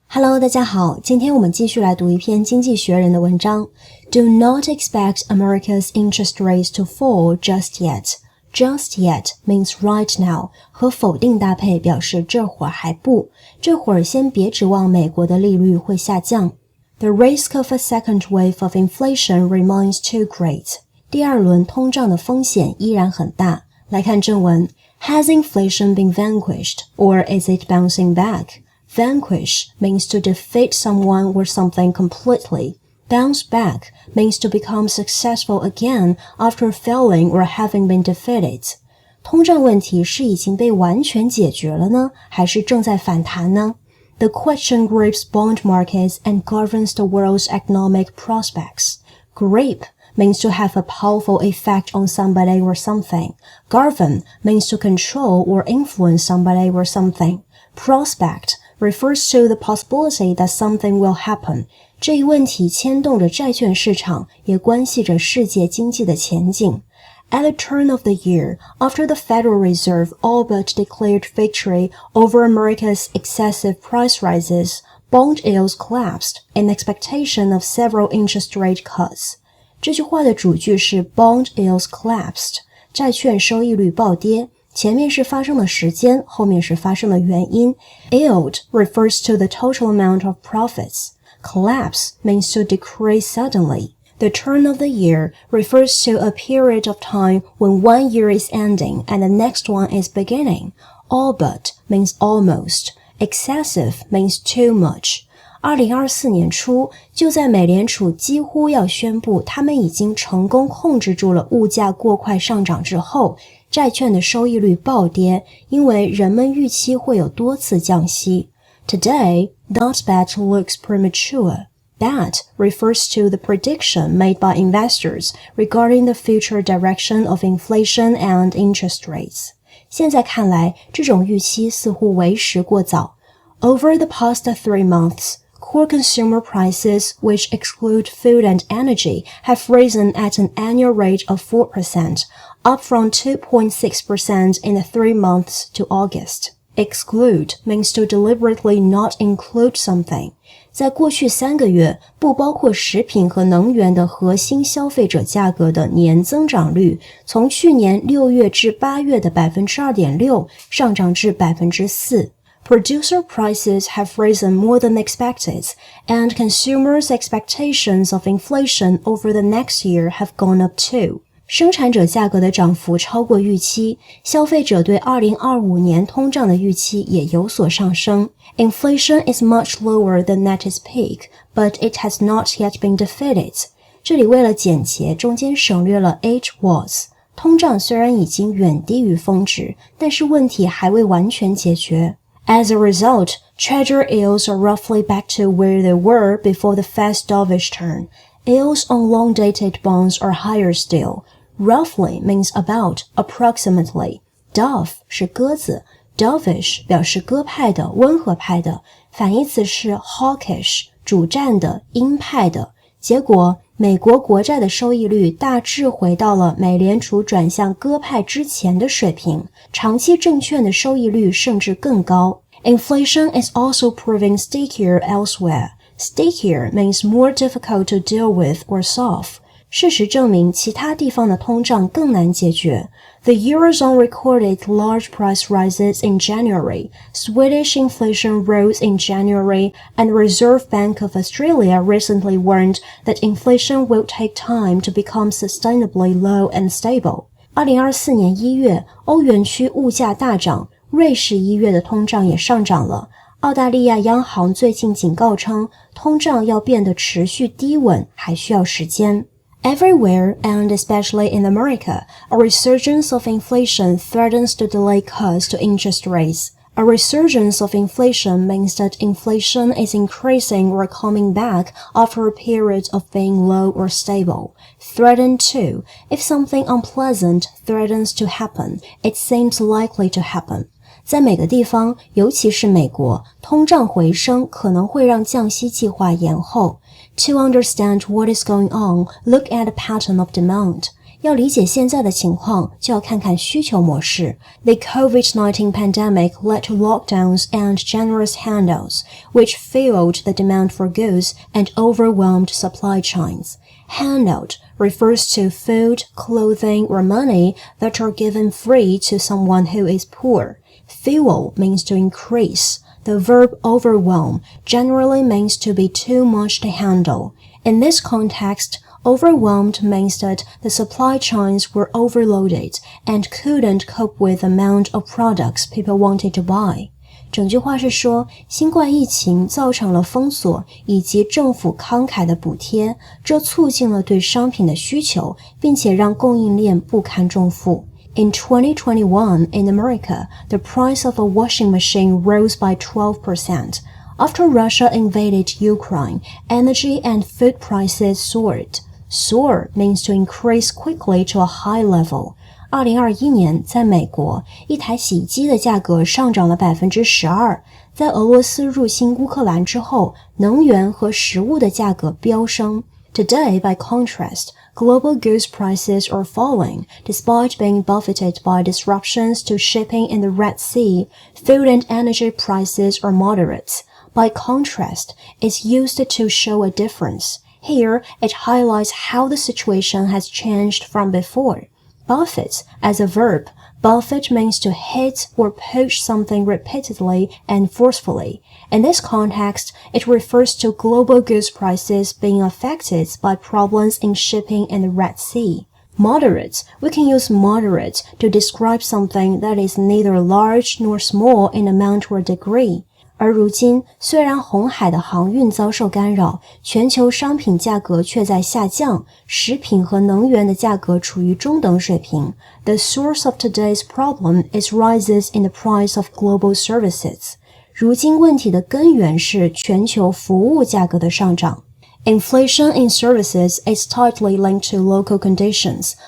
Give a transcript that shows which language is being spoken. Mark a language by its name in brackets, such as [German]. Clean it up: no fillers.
[Chinese] Hello， 大家好，今天我们继续来读一篇《经济学人》的文章。 [English] Do not expect America's interest rates to fall just yet. [Chinese] Just yet means right now，和否定搭配表示这会儿还不，这会儿先别指望美国的利率会下降。 [English] The risk of a second wave of inflation remains too great. [Chinese] 第二轮通胀的风险依然很大。 [English] 来看正文 Has inflation been vanquished, or is it bouncing back?Vanquish means to defeat someone or something completely. Bounce back means to become successful again after failing or having been defeated. [Chinese] 通胀问题是已经被完全解决了呢，还是正在反弹呢？ [English] The question grips bond markets and governs the world's economic prospects. Grip means to have a powerful effect on somebody or something. Govern means to control or influence somebody or something. Prospect refers to the possibility that something will happen. [Chinese] 这一问题牵动着债券市场，也关系着世界经济的前景。 [English] At the turn of the year, after the Federal Reserve all but declared victory over America's excessive price rises, bond yields collapsed in expectation of several interest rate cuts. [Chinese] 这句话的主句是 bond yields collapsed，债券收益率暴跌。前面是发生的时间，后面是发生的原因。 [English] Yield refers to the total amount of profits. Collapse means to decrease suddenly. The turn of the year refers to a period of time when one year is ending and the next one is beginning. All but means almost. Excessive means too much. [Chinese] 2024年初，就在美联储几乎要宣布他们已经成功控制住了物价过快上涨之后，债券的收益率暴跌，因为人们预期会有多次降息。 [English] Today, that bet looks premature. That refers to the prediction made by investors regarding the future direction of inflation and interest rates. [Chinese] 现在看来，这种预期似乎为时过早。 [English] Over the past 3 months, core consumer prices, which exclude food and energy, have risen at an annual rate of 4%, up from 2.6% in the 3 months to August. Exclude means to deliberately not include something. [Chinese] 在过去3个月，不包括食品和能源的核心消费者价格的年增长率，从去年6月至8月的 2.6% 上涨至 4%。 Producer prices have risen more than expected, and consumers' expectations of inflation over the next year have gone up too. 生产者价格的涨幅超过预期，消费者对2025年通胀的预期也有所上升。 [English] Inflation is much lower than at its peak, but it has not yet been defeated. [Chinese] 这里为了简洁，中间省略了 it was. 通胀虽然已经远低于峰值，但是问题还未完全解决。 [English] As a result, Treasury yields are roughly back to where they were before the Fed's dovish turn. Yields on long-dated bonds are higher still. Roughly means about, approximately. [Chinese] Dove 是鸽子 dovish 表示鸽派的、温和派的，反义词是 hawkish 主战的、鹰派的。结果，美国国债的收益率大致回到了美联储转向鸽派之前的水平，长期证券的收益率甚至更高。 [English] Inflation is also proving stickier elsewhere. Stickier means more difficult to deal with or solve. [Chinese] 事实证明，其他地方的通胀更难解决。 [English] The Eurozone recorded large price rises in January. Swedish inflation rose in January, and the Reserve Bank of Australia recently warned that inflation will take time to become sustainably low and stable. [Chinese] 2024年1月，欧元区物价大涨，瑞士1月的通胀也上涨了。澳大利亚央行最近警告称，通胀要变得持续低稳，还需要时间。 [English] Everywhere, and especially in America, a resurgence of inflation threatens to delay cuts to interest rates. A resurgence of inflation means that inflation is increasing or coming back after a period of being low or stable. Threaten to. If something unpleasant threatens to happen, it seems likely to happen. [Chinese] 在每个地方，尤其是美国，通胀回升可能会让降息计划延后。 To understand what is going on, look at the pattern of demand. 要理解现在的情况，就要看看需求模式。 [English] The COVID-19 pandemic led to lockdowns and generous handouts, which fueled the demand for goods and overwhelmed supply chains. Handout refers to food, clothing, or money that are given free to someone who is poor. Fuel means to increase. The verb overwhelm generally means to be too much to handle. In this context, overwhelmed means that the supply chains were overloaded and couldn't cope with the amount of products people wanted to buy. 整句话是说，新冠疫情造成了封锁以及政府慷慨的补贴，这促进了对商品的需求，并且让供应链不堪重负。 In 2021, in America, the price of a washing machine rose by 12%. After Russia invaded Ukraine, energy and food prices soared. Soar means to increase quickly to a high level. [Chinese] 2021年，在美国，一台洗衣机的价格上涨了 12%。在俄罗斯入侵乌克兰之后，能源和食物的价格飙升。 [English] Today, by contrast, global goods prices are falling. Despite being buffeted by disruptions to shipping in the Red Sea, food and energy prices are moderate. By contrast, is used to show a difference. Here, it highlights how the situation has changed from before. Buffet as a verb. Buffet means to hit or push something repeatedly and forcefully. In this context, it refers to global goods prices being affected by problems in shipping in the Red Sea. Moderate. We can use moderate to describe something that is neither large nor small in amount or degree. [Chinese] 而如今，虽然红海的航运遭受干扰，全球商品价格却在下降，食品和能源的价格处于中等水平。 [English] The source of today's problem is rises in the price of global services. [Chinese] 如今问题的根源是全球服务价格的上涨。 [English] Inflation in services is tightly linked to local conditions.